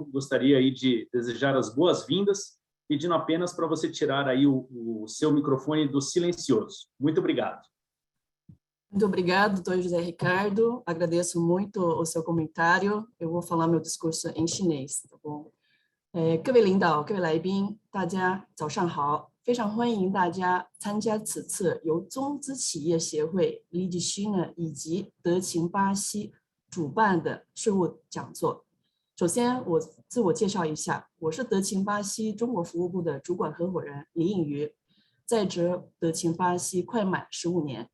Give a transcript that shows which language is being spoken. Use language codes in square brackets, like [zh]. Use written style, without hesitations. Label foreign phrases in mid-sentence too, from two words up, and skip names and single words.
[pt] Gostaria aí de desejar as boas-vindas, pedindo apenas para você tirar aí o seu microfone do silencioso. Muito obrigado. Muito obrigado, doutor José Ricardo. Agradeço muito o seu comentário. Eu vou falar meu discurso em chinês, tá bom? [zh] 各位领导、各位来宾，大家早上好！非常欢迎大家参加此次由中资企业协会 Liechina 以及德勤巴西主办的税务讲座。首先，我自我介绍一下，我是德勤巴西中国服务部的主管合伙人李颖瑜，在职德勤巴西快满15年。